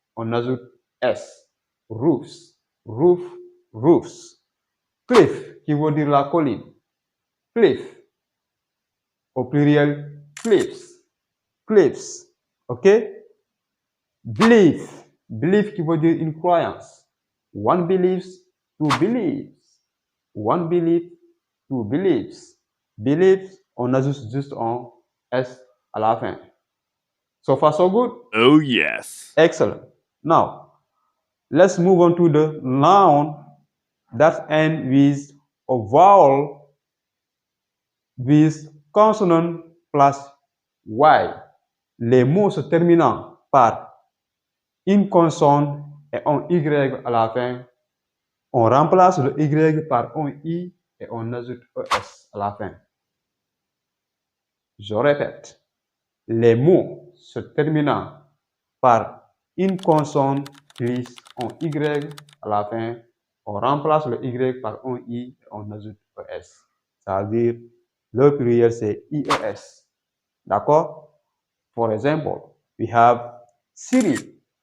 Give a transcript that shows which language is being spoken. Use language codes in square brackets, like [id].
[fr] On ajoute S. Roofs, roof, roofs. Cliff qui veut dire la colline. Cliff. Au pluriel, cliffs. Cliffs. OK? Belief. Belief qui veut dire une croyance. [en] One believes, two believes. One belief, two believes. [fr] Believes, on ajoute juste un S à la fin. [en] So far, so good? Oh, yes. Excellent. Now, let's move on to the noun that ends with a vowel with consonant plus Y. [fr] Les mots se terminant par une consonne et un Y à la fin, on remplace le Y par un I et on ajoute ES à la fin. Je répète, les mots se terminant par une consonne plus un Y à la fin, on remplace le Y par un I et on ajoute ES. Ça veut dire, le pluriel c'est IES. D'accord? [en] For example, we have city.